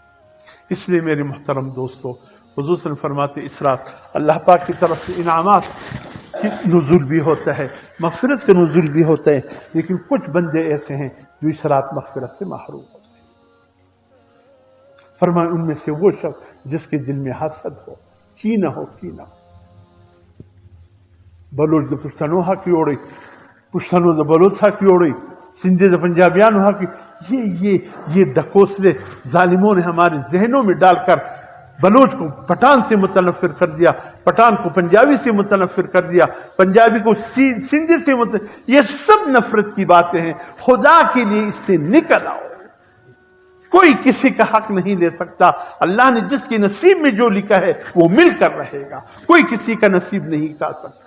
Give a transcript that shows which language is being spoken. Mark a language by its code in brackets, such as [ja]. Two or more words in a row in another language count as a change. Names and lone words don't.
[ur] اس لیے میرے محترم دوستو، حضور صلی اللہ علیہ وسلم فرماتے اس رات اللہ پاک کی طرف سے انعامات کی نزول بھی ہوتا ہے، مغفرت کا نزول بھی ہوتا ہے، لیکن کچھ بندے ایسے ہیں جو اس رات مغفرت سے محروم ہوتے ہیں۔ فرمائے ان میں سے وہ شخص جس کے دل میں حسد ہو، کینہ ہو، [ps] بلوچ د پښتنو حق وړي، پښتنو د بلوچ حق وړي، سندھی د پنجابیانو حق، [ur] یہ ڈکوسلے ظالموں نے ہمارے ذہنوں میں ڈال کر بلوچ کو پٹھان سے متنفر کر دیا، پٹھان کو پنجابی سے متنفر کر دیا، پنجابی کو سندھی سے یہ سب نفرت کی باتیں ہیں۔ خدا کے لیے اس سے نکل آؤ، کوئی کسی کا حق نہیں لے سکتا، اللہ نے جس کے نصیب میں جو لکھا ہے وہ مل کر رہے گا، کوئی کسی کا نصیب نہیں کھا سکتا۔